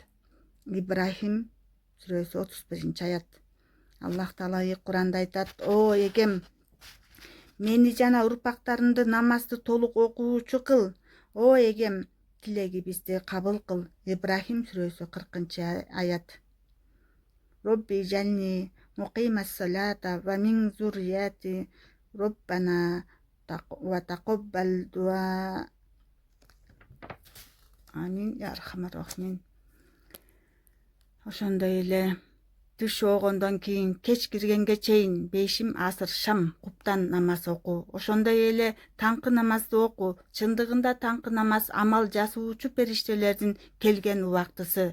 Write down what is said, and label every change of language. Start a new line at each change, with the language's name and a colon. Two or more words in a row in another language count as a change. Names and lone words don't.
Kyrgyz: Ибрахим сүрөсү 31-аят. Аллах Таала Куранда айтат: О эгем, мени жана урпактарымды намазды толук окуучу кыл. О эгем, тилегибизди кабыл кыл. Ибрахим сүрөсү 40-аят.
Arabic: رب اجعلني مقيم الصلاة ومن ذريتي ربنا وتقبل دعاء. آمين يا أرحم الراحمين.
Kyrgyz: Ошондой эле түш оогондон кийин кеч киргенге чейин 5 асыр шам куптан намаз оку. Ошондой эле таңкы намазды оку. Чындыгында таңкы намаз амал жасуучу периштелердин келген убактысы.